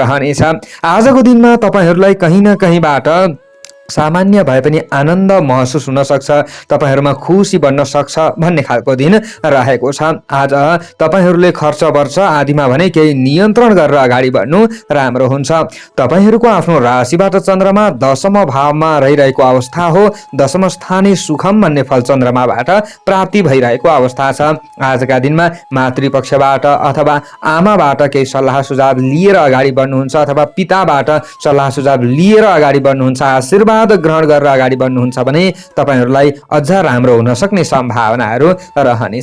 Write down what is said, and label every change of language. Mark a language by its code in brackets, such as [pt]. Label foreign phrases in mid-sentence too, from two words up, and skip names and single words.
[ne] आजको दिनमा तपाईहरुलाई कहीं न कहीँबाट सामान्य भए पनि आनन्द महसुस हुन सक्छ, तपाईहरुमा खुसी बन्न सक्छ भन्ने खालको दिन रहेको छ। आज तपाईहरुले खर्च वर्ष आदिमा भने केही नियन्त्रण गरेर अगाडि बढ्नु राम्रो हुन्छ। तपाईहरुको आफ्नो राशिबाट चन्द्रमा दशम भावमा रहिरहेको अवस्था हो। [sa] दशम स्थाने सुखम [ne] भन्ने फल चन्द्रमाबाट प्राप्ति भइरहेको अवस्था छ। आजका दिनमा मातृपक्षबाट अथवा आमाबाट केही सल्लाह सुझाव लिएर अगाडि बढ्नुहुन्छ अथवा पिताबाट सल्लाह सुझाव लिएर अगाडि बढ्नुहुन्छ, आशीर्वाद ग्रहण गरेर अगाडि बढ्नुहुन्छ भने तपाईहरुलाई अझ राम्रो हुन सक्ने सम्भावनाहरू रहनेछ।